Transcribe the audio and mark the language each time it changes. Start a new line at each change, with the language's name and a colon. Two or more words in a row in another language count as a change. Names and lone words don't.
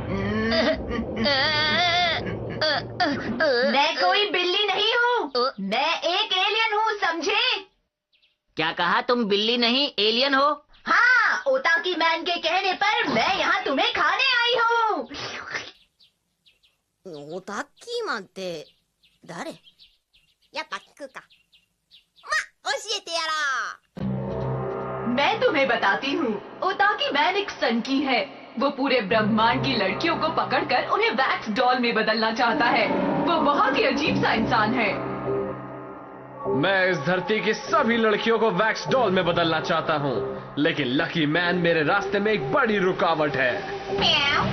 Hindi: मैं कोई बिल्ली नहीं हूँ, मैं एक एलियन हूँ, समझे? क्या कहा? तुम बिल्ली नहीं एलियन हो? हाँ, ओताकी मैन के कहने पर मैं यहाँ तुम्हें खाने आई हूँ।
Japanese: オタッキーマンって誰？やっぱ聞くか。ま、教えてやら。
Hindi: मैं तुम्हें बताती हूँ, ओताकी मैन एक सनकी है। वो पूरे ब्रह्मांड की लड़कियों को पकड़कर उन्हें
English: wax doll
Hindi: में बदलना चाहता है। वो बहुत ही अजीब सा इंसान है। मैं इस धरती की सभी लड़कियों को
English: wax doll
Hindi: में बदलना चाहता हूँ, लेकिन लकी मैन मेरे रास्ते में एक बड़ी रुकावट है।